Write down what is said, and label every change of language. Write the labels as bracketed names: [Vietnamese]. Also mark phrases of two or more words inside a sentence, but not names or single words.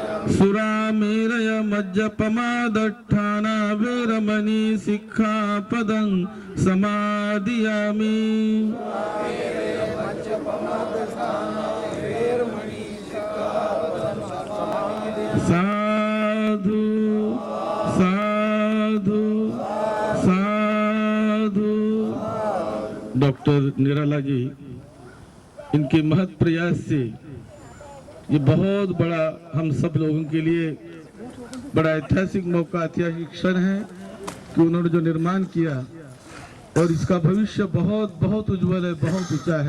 [Pali] सुरामेरय मज्जपमादट्ठाना वेरमणि सिक्खापदं समादियामि। साधु साधु साधु। [Hindi] डॉक्टर निराला जी, इनके महत् प्रयास से ये बहुत बड़ा हम सब लोगों के लिए बड़ा ऐतिहासिक मौका, ऐतिहासिक क्षण है कि उन्होंने जो निर्माण किया और इसका भविष्य बहुत बहुत उज्जवल है, बहुत ऊंचा है।